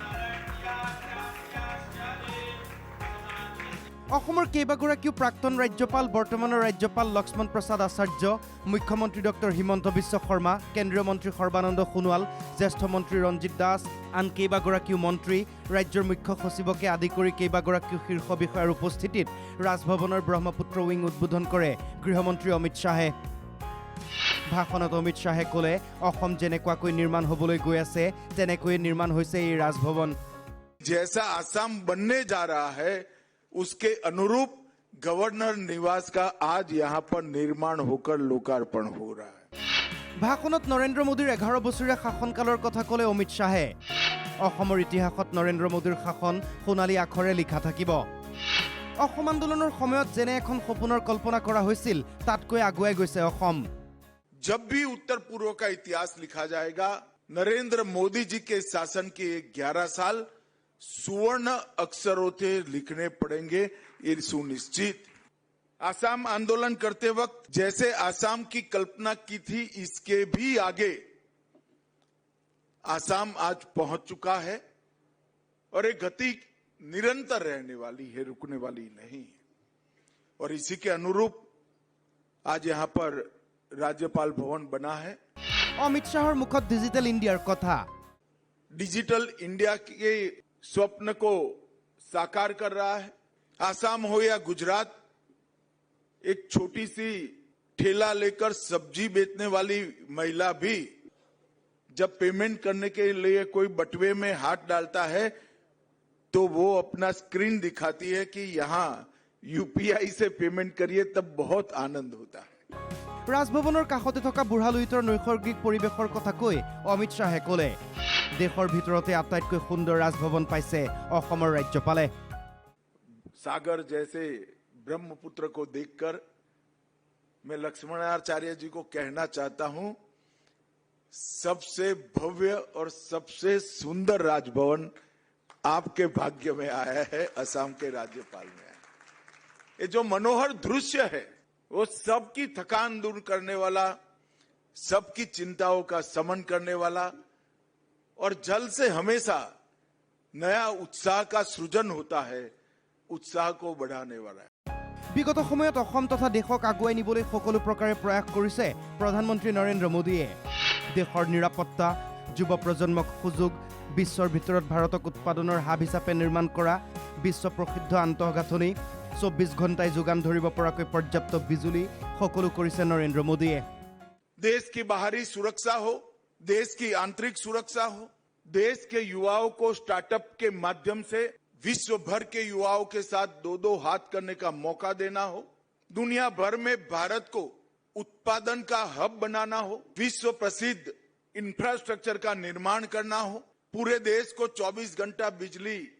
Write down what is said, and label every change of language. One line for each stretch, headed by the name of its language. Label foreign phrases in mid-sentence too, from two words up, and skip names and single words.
Assamese: অসমৰ কেইবাগৰাকীও প্ৰাক্তন ৰাজ্যপাল, বৰ্তমানৰ ৰাজ্যপাল লক্ষ্মণ প্ৰসাদ আচাৰ্য, মুখ্যমন্ত্ৰী ডক্টৰ হিমন্ত বিশ্ব শৰ্মা, কেন্দ্ৰীয় মন্ত্ৰী সৰ্বানন্দ সোণোৱাল, জ্যেষ্ঠ মন্ত্ৰী ৰঞ্জিত দাস, আন কেইবাগৰাকীও মন্ত্ৰী, ৰাজ্যৰ মুখ্য সচিবকে আদি কৰি কেইবাগৰাকীও শীৰ্ষ বিষয়াৰ উপস্থিতিত ৰাজভৱনৰ ব্ৰহ্মপুত্ৰ উইং উদ্বোধন কৰে গৃহমন্ত্ৰী অমিত শ্বাহে। ভাষণত অমিত শ্বাহে ক'লে, অসম যেনেকুৱাকৈ নিৰ্মাণ হ'বলৈ গৈ আছে তেনেকৈয়ে নিৰ্মাণ হৈছে এই ৰাজভৱন।
Hindi: जैसा आसाम बनने जा रहा है उसके अनुरूप गवर्नर निवास का आज यहाँ पर निर्माण होकर लोकार्पण हो रहा है।
Assamese: ভাষণত নৰেন্দ্ৰ মোদীৰ 11 বছৰীয়া শাসনকালৰ কথা ক'লে অমিত শ্বাহে। অসমৰ ইতিহাসত নৰেন্দ্ৰ মোদীৰ শাসন সোণালী আখৰে লিখা থাকিব। অসম আন্দোলনৰ সময়ত যেনে এখন সপোনৰ কল্পনা কৰা হৈছিল তাতকৈ আগুৱাই গৈছে অসম।
Hindi: जब भी उत्तर पूर्व का इतिहास लिखा जाएगा, नरेंद्र मोदी जी के शासन के 11 साल सुवर्ण अक्षरों से लिखने पड़ेंगे, ये सुनिश्चित। आसाम आंदोलन करते वक्त जैसे आसाम की कल्पना की थी, इसके भी आगे आसाम आज पहुंच चुका है और एक गति निरंतर रहने वाली है, रुकने वाली नहीं है। और इसी के अनुरूप आज यहाँ पर राज्यपाल भवन बना है।
Assamese: অমিত শ্বাহৰ মুখত ডিজিটেল ইণ্ডিয়াৰ কথা।
Hindi: डिजिटल इंडिया के स्वप्न को साकार कर रहा है। आसाम हो या गुजरात, एक छोटी सी ठेला लेकर सब्जी बेचने वाली महिला भी जब पेमेंट करने के लिए कोई बटुए में हाथ डालता है तो वो अपना स्क्रीन दिखाती है कि यहाँ यूपीआई से पेमेंट करिए, तब बहुत आनंद होता है।
Assamese: ৰাজভৱনৰ কাষতে থকা বুঢ়ালুইতৰ নৈসৰ্গিক পৰিৱেশৰ কথা কৈ অমিত শ্বাহে ক'লে, দেশৰ ভিতৰতে আটাইতকৈ সুন্দৰ ৰাজভৱন পাইছে অসমৰ ৰাজ্যপালে।
Hindi: सागर जैसे ब्रह्मपुत्र को देखकर मैं लक्ष्मणाचार्य जी को कहना चाहता हूं, सबसे भव्य और सबसे सुंदर राजभवन आपके भाग्य में आया है, असम के राज्यपाल में आया। ये जो मनोहर दृश्य है वो सबकी थकान दूर करने वाला, सबकी चिंताओं का शमन करने वाला और जल से हमेशा नया उत्साह का सृजन होता है, उत्साह को बढ़ाने वाला है।
Assamese: বিগত সময়ত অসম তথা দেশক আগুৱাই নিবলৈ সকলো প্ৰকাৰে প্ৰয়াস কৰিছে প্ৰধানমন্ত্ৰী নৰেন্দ্ৰ মোদীয়ে। দেশৰ নিৰাপত্তা, যুৱ প্ৰজন্মক সুযোগ, বিশ্বৰ ভিতৰত ভাৰতক উৎপাদনৰ হাব হিচাপে নিৰ্মাণ কৰা, বিশ্ব প্ৰসিদ্ধ আন্তঃগাঁথনি, 24 ঘণ্টাই যোগান ধৰিব পৰাকৈ পৰ্যাপ্ত বিজুলী, সকলো কৰিছে নৰেন্দ্ৰ মোদীয়ে।
Hindi: देश की बाहरी सुरक्षा हो, देश की आंतरिक सुरक्षा हो, देश के युवाओं को स्टार्टअप के माध्यम से विश्व भर के युवाओं के साथ दो हाथ करने का मौका देना हो, दुनिया भर में भारत को उत्पादन का हब बनाना हो, विश्व प्रसिद्ध इंफ्रास्ट्रक्चर का निर्माण करना हो, पूरे देश को 24 घंटा बिजली